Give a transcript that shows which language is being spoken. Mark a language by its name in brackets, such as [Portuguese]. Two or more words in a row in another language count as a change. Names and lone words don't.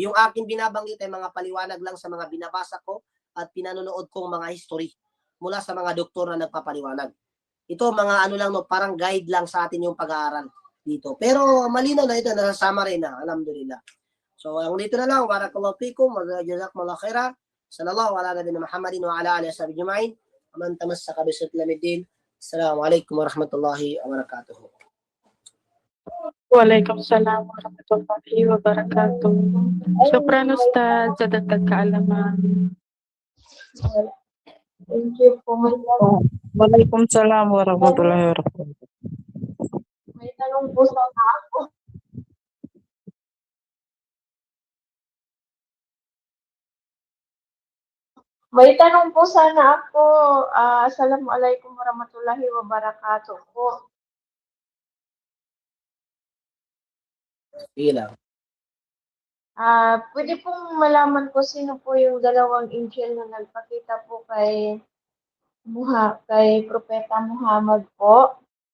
[Filipino] Yung aking binabanggit ay mga paliwanag lang sa mga binabasa ko at pinanonood kong mga history mula sa mga doktor na nagpapaliwanag. Ito mga ano lang, no, parang guide lang sa atin yung pag-aaral dito. Pero malinaw na ito, nasasama rin na, alhamdulillah. So, ang dito na lang, [Arabic] بارك الله فيكم، جزاكم الله خيرا. صلى الله على نبينا محمد وعلى آله وصحبه أجمعين. من تمسك بسنته. السلام عليكم ورحمة الله وبركاته. وعليكم السلام ورحمة الله وبركاته. شكرا أستاذ [Filipino] sa dagdag kaalaman. [English] Thank you po. [Arabic] وعليكم السلام ورحمة الله وبركاته. [Filipino] May tanong po sana ako. May tanong po sana ako. [Arabic] السلام عليكم ورحمة الله وبركاته po. [Filipino] Sige lang. Pwede pong malaman ko sino po yung dalawang angel na nagpakita po kay Propeta Muhammad po.